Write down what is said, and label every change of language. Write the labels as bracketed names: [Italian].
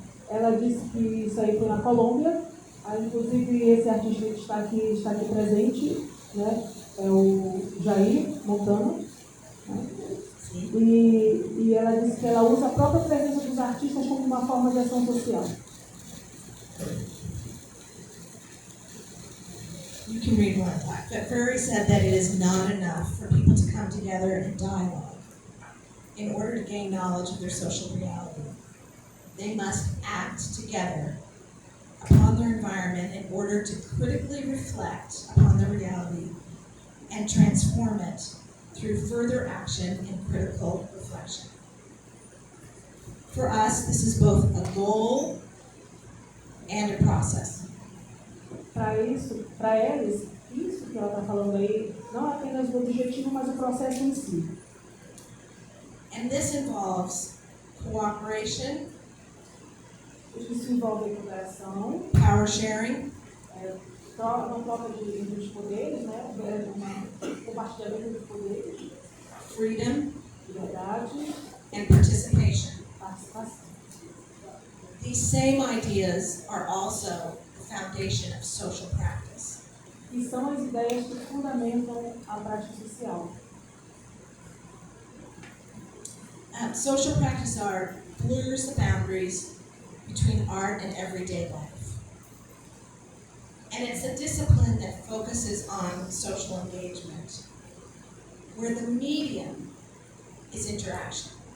[Portuguese] Ela disse que isso aí foi na Colômbia, inclusive esse artista que está aqui presente, né, é o Jair Montano, né? E ela disse que ela usa a própria presença dos artistas como uma forma de ação social. [English] You can read more of that. But Freire said that it is not enough for people to come together and dialogue in order to gain knowledge of their social reality. They must act together upon their environment in order to critically reflect upon their reality and transform it through further action and critical reflection. For us, this is both a goal and a process. [Portuguese] Para isso, para eles, isso que ela está falando aí não é apenas o objetivo, mas o processo em si. [English] And this involves cooperation, [Portuguese] Isso envolve cooperação, [English] power sharing, [Portuguese] uma troca de poderes, né? Um compartilhamento de poderes, [English] freedom, [Portuguese] liberdade, [English] and participation. [Portuguese] participação. [English] These same ideas are also the foundation of social practice. [Portuguese] E são as ideias que fundamentam a prática social. [English] Social practice art blurs the boundaries between art and everyday life. And it's a discipline that focuses on social engagement, where the medium is interaction.